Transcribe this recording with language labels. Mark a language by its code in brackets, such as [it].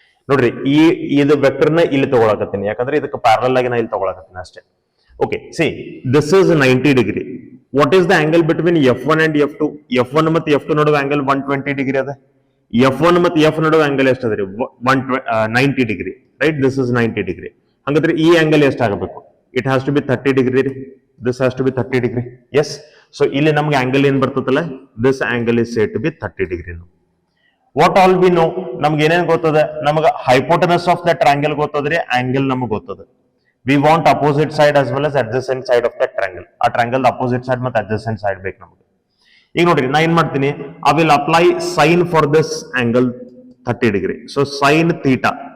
[kn] ನೋಡ್ರಿ ಇದು ವೆಕ್ಟರ್ ನ ಇಲ್ಲಿ ತಗೊಳಕತ್ತೀನಿ, ಯಾಕಂದ್ರೆ ಇದಕ್ಕೆ ಪ್ಯಾರಲಲ್ ಆಗಿ ನಾ ಇಲ್ಲಿ ತಗೊಳಕತ್ತೀನಿ ಅಷ್ಟೇ. [en] Okay, see, this is 90 degree. What is the angle between F1 and F2? [kn] F1 ಮತ್ತು F2 ನಡುವೆ angle 120 degree ಅದ. F1 ಮತ್ತು F ನಡುವೆ angle ಎಷ್ಟು ಅದರಿ? [en] 90 degree, right? This is 90 degree. [kn] ಹಾಗಾದ್ರೆ ಈ angle ಎಷ್ಟಾಗಬೇಕು? [en] It has to be 30 degree. This has to be 30 degree. Yes. So [kn] ಇಲ್ಲಿ ನಮಗೆ angle ಏನು ಬರ್ತದಲ್ಲ? [en] This angle is said to be 30 degree. What all we know? [kn] ನಮ್ಗೆ ಏನೇನು ಗೊತ್ತದೆ? ನಮಗೆ [en] hypotenuse of the triangle [kn] ಗೊತ್ತದ್ರಿ, angle ನಮಗೆ ಗೊತ್ತದೆ. [en] We want opposite side as well as adjacent side of that triangle. [kn] ಆ triangle opposite side ಮತ್ತು adjacent side ಬೇಕು ನಮಗೆ. ಈಗ ನೋಡ್ರಿ ನಾ ಏನ್ ಮಾಡ್ತೀನಿ, [en] I will apply sin for this angle 30 degree. So sin theta.